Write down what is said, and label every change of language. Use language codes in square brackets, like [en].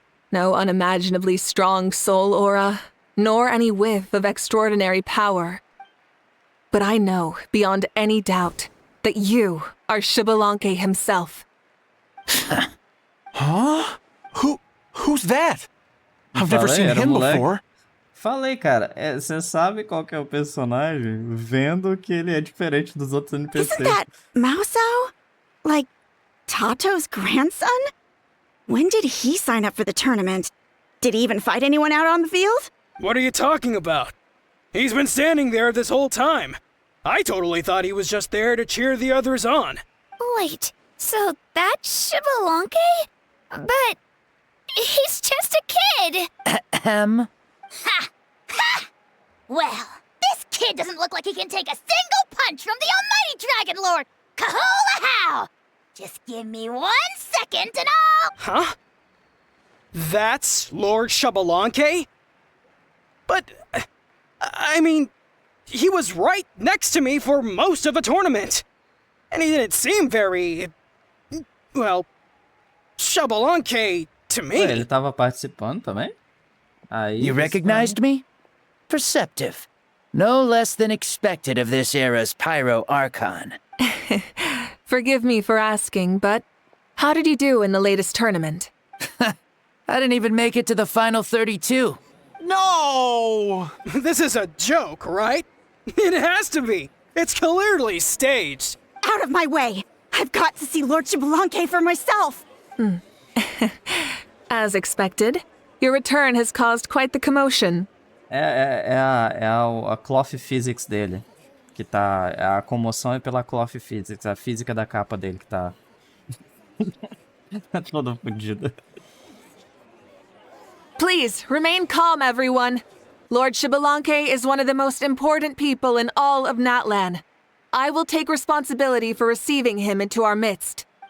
[en] No unimaginably strong soul aura, nor any whiff of extraordinary power. But I know, beyond any doubt, that you are Xbalanque himself. Huh? Who's that? I've never seen him before. [pt] Falei, cara, você sabe qual que é o personagem vendo que ele é diferente dos outros NPCs. [en] Isn't that Mausao? Like, Tato's grandson? When did he sign up for the tournament? Did he even fight anyone out on the field? What are you talking about? He's been standing there this whole time. I totally thought he was just there to cheer the others on. Wait, so that's Xbalanque? But he's just a kid. Ahem. Ha! Ha! Well, this kid doesn't look like he can take a single punch from the almighty Dragon Lord! Kahula how! Just give me 1 second and I'll... Huh? That's Lord Xbalanque? But, I mean, he was right next to me for most of the tournament. And he didn't seem very, well, Xbalanque to me. [pt] Ué, ele tava participando também? Aí, [en] You recognized me? Perceptive. No less than expected of this era's Pyro Archon. Forgive me for asking, but how did you do in the latest tournament? I didn't even make it to the final 32. No! This is a joke, right? It has to be. It's clearly staged. Out of my way! I've got to see Lord Xbalanque for myself! As expected, your return has caused quite the commotion. [pt] A cloth physics dele. Que tá. A comoção é pela cloth physics, a física da capa dele que tá. Tá toda fodida. [en] Please, remain calm, everyone. Lord Xbalanque is one of the most important people in all of Natlan. I will take responsibility for receiving him into our midst.